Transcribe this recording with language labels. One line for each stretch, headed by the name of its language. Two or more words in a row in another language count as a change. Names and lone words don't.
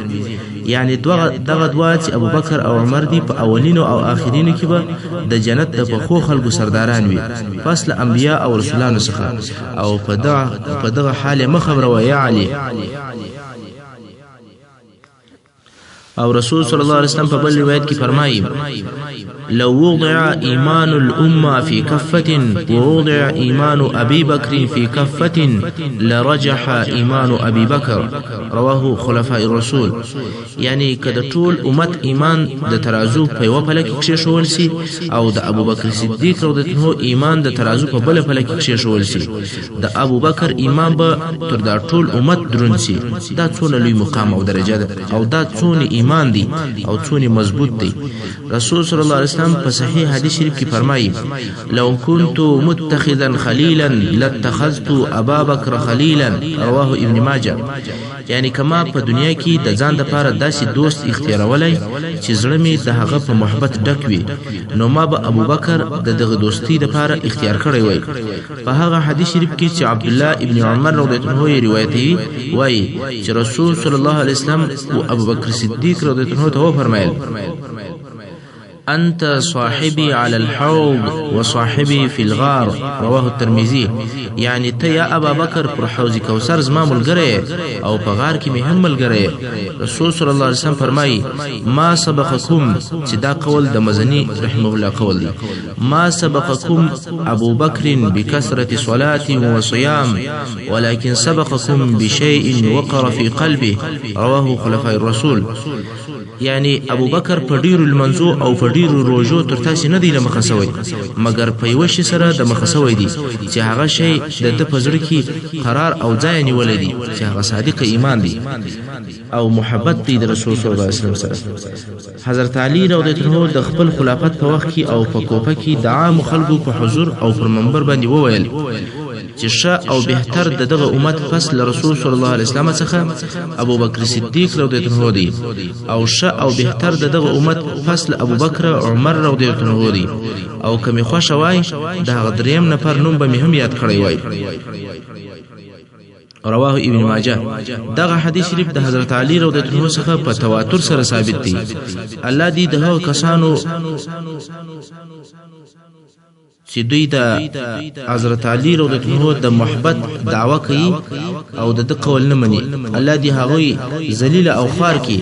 Pashto: یعنی دغه دوا چې ابوبکر او عمر دی په اولینو او آخرینو کې به د جنت د پخو خلکو سرداران وي فصل انبیا او رسولانو څخه. او په دغه حال مخبره یا علی. او رسول
Arabic: صلی الله علیه وسلم
Pashto: په بل روایت کې فرمایي:
Arabic: لو وضع إيمان الأمة في كفة ووضع إيمان أبي بكر في كفة لرجح إيمان أبي بكر رواه خلفاء الرسول.
Pashto: یعنی که د ټول امت ایمان د ترازو په یو پله کې کېښول سي او د ابو بکر صدیق
Arabic: رضی الله عنه
Pashto: ایمان د ترازو په بل پله کې کېښول سي، د ابو بکر ایمان به تر دا ټول امت دروند سي. دا څونه لوی مقام او درجه ده او دا څونه ایمان دی او څونه مضبوط دی. رسول
Arabic: صلی الله علیه وسلم
Pashto: په صحیح حدیث شریف کې فرمایي
Arabic: لو كنت متخذا خلیلا لاتخذت ابا بکر خلیلا رواه ابن ماجه.
Pashto: یعنی کما په دنیا کې د ځان لپاره داسې دوست اختیارولای چې زړه می د هغه په محبت ډک وي، نو ما به ابو بکر د دغه دوستی لپاره اختیار کړی وای. په هغه حدیث شریف کې چې عبد الله ابن عمر
Arabic: رضی الله عنه
Pashto: روایتي وای چې رسول
Arabic: صلی الله علیه وسلم
Pashto: او ابو بکر صدیق
Arabic: رضی الله عنه
Pashto: ته فرمایل
Arabic: أنت صاحبي على الحوض وصاحبي في الغار رواه الترمذي.
Pashto: يعني تيا أبا بكر پر حوض کوثر زما ملګری او په غار کې مهم ملګری. رسول
Arabic: صلی الله علیه وسلم
Pashto: فرمایي
Arabic: ما سبقكم،
Pashto: چې دا قول د مزنی
Arabic: رحمه الله
Pashto: قول دی،
Arabic: ما سبقكم ابو بكر بكثرة صلاة وصيام ولكن سبقكم بشيء وقر في قلبه رواه خلفاء الرسول.
Pashto: یعنی ابو بکر په ډیرو المنزو او په ډیرو روزو تر تاسو نه دی لمخه سوی، مګر په یو شي سره د مخه سوی دی چې هغه شی د په زړه کې قرار او ځای نیولې دی چې هغه صادق ایمان دی او محبت دی د رسول
Arabic: صلی الله علیه وسلم
Pashto: سره. حضرت علی
Arabic: رضی الله عنه
Pashto: د خپل خلافت په وخت کې او په کوفه کې د عام خلکو په حضور او پر منبر باندې وویل چې ښه او بهتر د دغه امت پس له رسول
Arabic: صلی الله علیه وسلم
Pashto: څخه ابو بکر صدیق
Arabic: رضی الله عنه
Pashto: دی، او ښه او بهتر د دغه امت پس له ابو بکر عمر
Arabic: رضی الله عنه
Pashto: دی، او کمی خوښ وای د هغه دریم نفر نوم به مهم یاد کړی وای.
Arabic: رواه ابن ماجه.
Pashto: دغه حدیث شریف د حضرت علی
Arabic: رضی الله عنه
Pashto: څخه په تواتر سره ثابت دی. الله دې دغه کسانو چې دوی د حضرت علی
Arabic: رضی الله عنه
Pashto: د محبت دعوه کوي او د قول نه مني، الله دې هغوی ذلیل او خوار کی.